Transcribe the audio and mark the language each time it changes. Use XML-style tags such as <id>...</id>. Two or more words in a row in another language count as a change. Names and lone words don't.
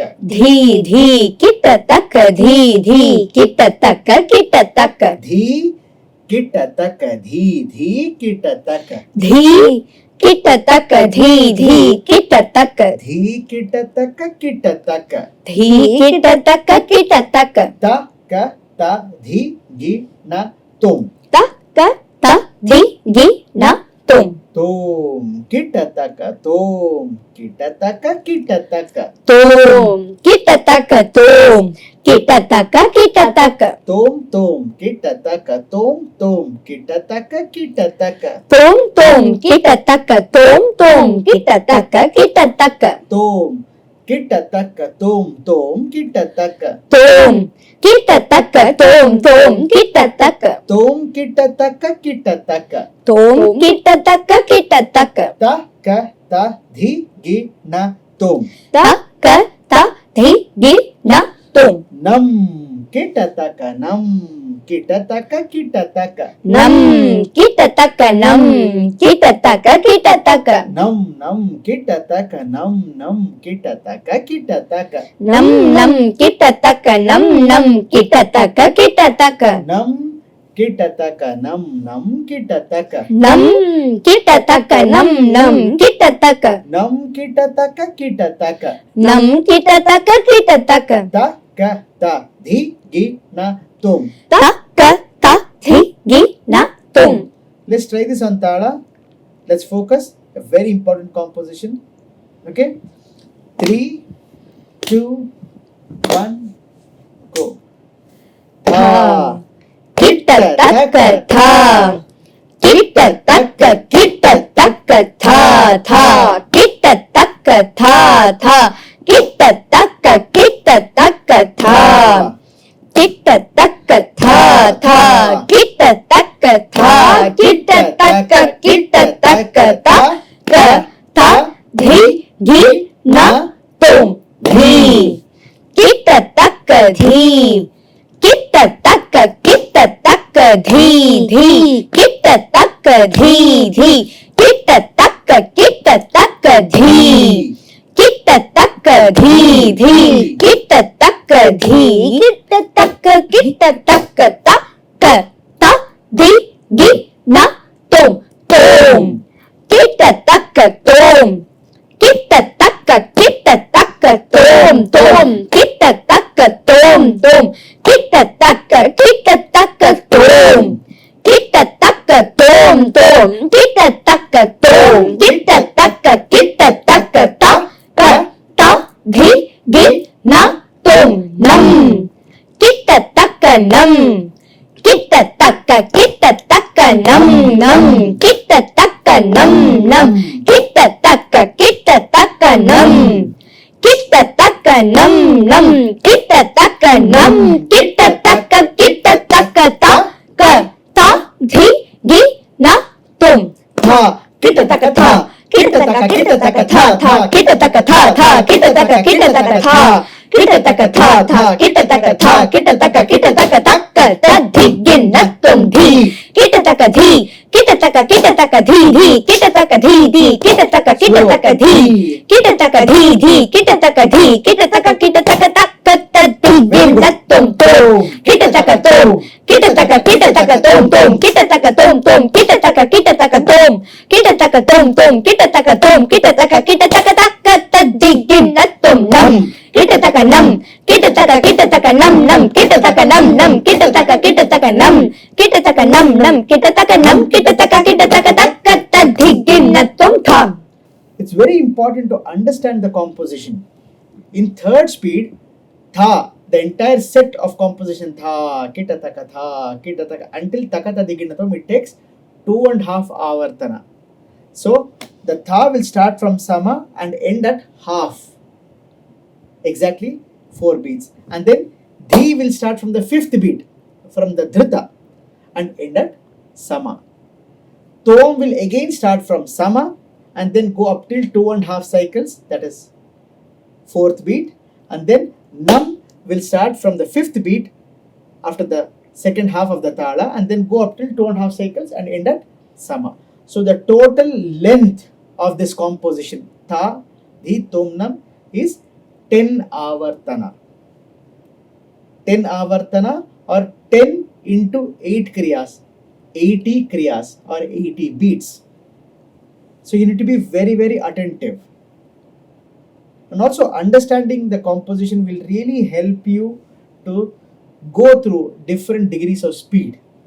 <en>dhi dhi kittataka dhi dhi kittataka kittataka dhi kittataka dhi dhi kittataka dhi kittataka dhi dhi kittataka dhi kittataka kittataka dhi kittataka kittataka ta ka ta dhi gi na tum ta ka ta dhi gi na tum tum kittataka tum kittataka kittataka tum kittataka tum kittataka kittataka tum tum kittataka tum tum kittataka kittataka tum tum kittataka tum tum kittataka kittataka tum kittataka tum tum kittataka tum kittataka tum tum kittataka tum kittataka kittataka tum kittataka kittataka ta ka ta dhi gi na tum ta ka ta dhi gi na tum nam kittataka nam kittataka kittataka nam kittataka nam kittataka kittataka nam nam kittataka nam nam kittataka kittataka nam nam kittataka nam nam kittataka kittataka nam kittataka nam nam kittataka nam kittataka nam nam kittataka nam kittataka kittataka nam kittataka kittataka ta ka ta dhi gi na tum. ta ka ta dhi gi na tum Let's try this on Tala. Let's focus. A very important composition. Okay. 3, 2, 1, go. tha kittataka tha kittataka kittataka tha tha kittataka tha tha kittataka kittataka tha kittataka tha tha kittataka tha kittataka kittataka ta ka ta dhi gi na tum dhi kittataka dhi kittataka kittataka dhi dhi kittataka dhi dhi kittataka kittataka dhi kittataka dhi dhi kittataka dhi kittataka kittataka ta ka ta dhi gi na tum tum kittataka tum kittataka kittataka tum tum kittataka tum tum kita taka tom. Kita taka tom tom. Kita taka tom. Kita taka ta ta dhi gi na tom nam. Kita taka nam. Kita taka nam nam. Kita taka nam nam. Kita taka nam. Kita taka nam nam. Kita taka nam. Kita taka ta dhi gi na tom. Tha. Kita taka tha. Kita taka tha tha. Kita taka tha tha. Kita taka tha. Kita taka tha tha. Kita taka tha. Kita taka ta dhi gi na tom dhi. Kita taka dhi. Kita taka dhi dhi. Kita taka dhi dhi. Kita taka dhi. Kita taka dhi dhi. Kita taka dhi. Kita taka ta dhi gi na tom tom. Kita taka tom. Kita taka tom tom. Kita taka tom tom. Kita taka tom. Kita taka tom tom. Kita taka tom. Kita taka ta dhi gi na tom nam. Kita taka nam. Kita taka nam nam. Kita taka nam nam. Kita taka nam. Kita taka nam nam. Kita taka nam. Kita taka ta dhi gi na tom tha. It's very important to understand the composition. In third speed, tha, the entire set of composition tha, kita taka, until takata diginatam, it takes 2.5 avartana. So the tha will start from sama and end at half. Exactly 4 beats. And then dhi will start from the 5th beat, from the dhrita, and end at sama. Tom will again start from sama and then go up till 2.5 cycles, that is 4th beat, and then nam will start from the 5th beat after the second half of the tala and then go up till 2.5 cycles and end at sama. So the total length of this composition tha, dhi, tom, nam is 10 avartana. 10 avartana or 10 into 8 kriyas, 80 kriyas or 80 beats. So you need to be very, very attentive. And also understanding the composition will really help you to go through different degrees of speed.</en>